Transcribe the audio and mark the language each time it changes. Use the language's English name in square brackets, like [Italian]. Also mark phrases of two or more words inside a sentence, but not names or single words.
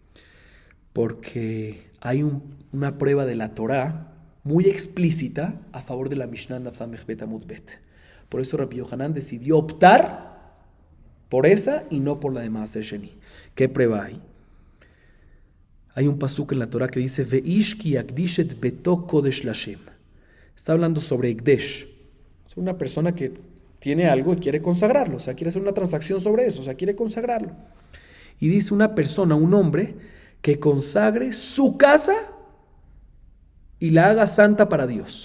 [Spanish] Porque hay una prueba de la Torah muy explícita a favor de la Mishnah [Hebrew] דף סמ"ך בי"ת עמוד בי"ת. [Spanish] Por eso Rabbi Yohanan decidió optar por esa y no por la de Maaser Sheni. ¿Qué prueba hay? Hay un pasuk en la Torah que dice [Hebrew] ואיש כי יקדיש את ביתו קדש לה. [Spanish] Está hablando sobre Ekdesh. Es una persona que tiene algo y quiere consagrarlo, o sea, quiere hacer una transacción sobre eso, o sea, quiere consagrarlo. Y dice una persona, un hombre, que consagre su casa y la haga santa para Dios.